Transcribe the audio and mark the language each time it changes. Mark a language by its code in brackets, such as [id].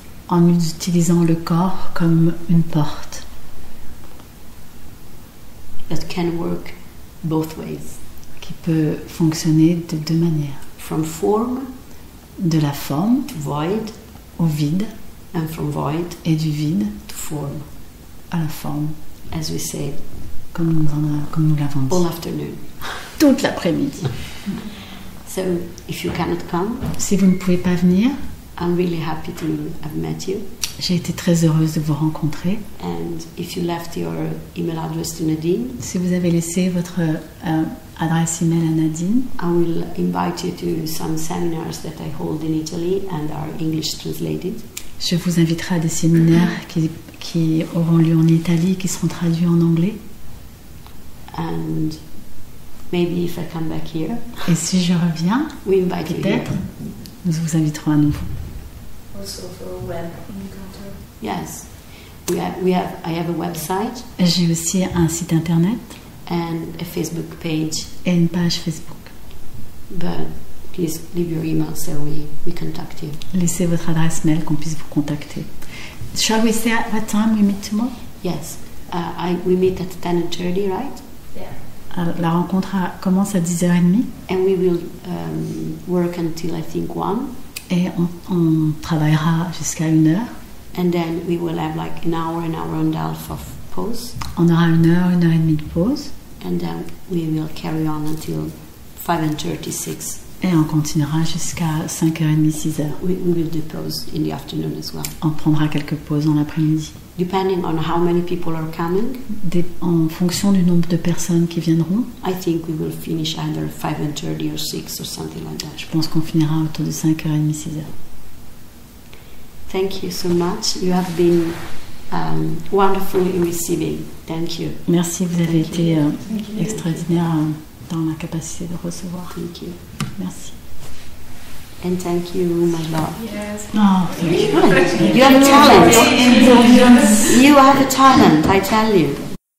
[fr] En utilisant le corps comme une porte [en] That can work both ways, [fr] qui peut fonctionner de deux manières. [en] from form [fr] De la forme [en] to void, [fr] au vide [en] and from void [fr] et du vide [en] to form, [fr] à la forme, [en] as we said, [fr] comme nous l'avons dit. [en] all afternoon. [fr] Toute l'après-midi. [en] So if you cannot come, [fr] Si vous ne pouvez pas venir, [en] I'm really happy to have met you. [fr] j'ai été très heureuse de vous rencontrer. [en] And if you left your email address to Nadine, [fr] Si vous avez laissé votre adresse email à Nadine, [en] I will invite you to some seminars that I hold in Italy and are English translated. [fr] je vous inviterai à des séminaires qui auront lieu en Italie, qui seront traduits en anglais. [en] And maybe if I come back here, [fr] Et si je reviens, [en] we invite you here. [fr] peut-être, nous vous inviterons à nouveau. [en] Also for a web encounter. Yes, I have a website [fr] J'ai aussi un site internet [en] and a Facebook page, [fr] et une page Facebook. [en] but please leave your email so we contact you. [fr] Laissez votre adresse mail qu'on puisse vous contacter. [en] Shall we say at what time we meet tomorrow? Yes, we meet at 10:30, right? Yeah. [fr] La rencontre commence à 10h30 [en] And we will work until I think 1. [fr] et on travaillera jusqu'à 1h. [en] And then we will have like an hour and a half of pause. [fr] On aura 1h, 1h30 de pause [en] And then we will carry on until 5:36. [fr] et on continuera jusqu'à 5h30, 6h. [en] We will do pause in the afternoon as well. [fr] On prendra quelques pauses dans l'après-midi. [en] Depending on how many people are coming, [fr] En fonction du nombre de personnes qui viendront, [en] I think we will finish either 5:30 or 6 or something like that. [fr] je pense qu'on finira autour de 5h30, 6h. [en] Thank you so much. You have been wonderful in receiving. Thank you. [fr] Merci, vous avez [en] Thank [fr] été extraordinaire dans la capacité de recevoir. [en] Thank you. [fr] Merci. [en] And thank you, my love. Yes. Oh, You have a talent. You have a talent, I tell you.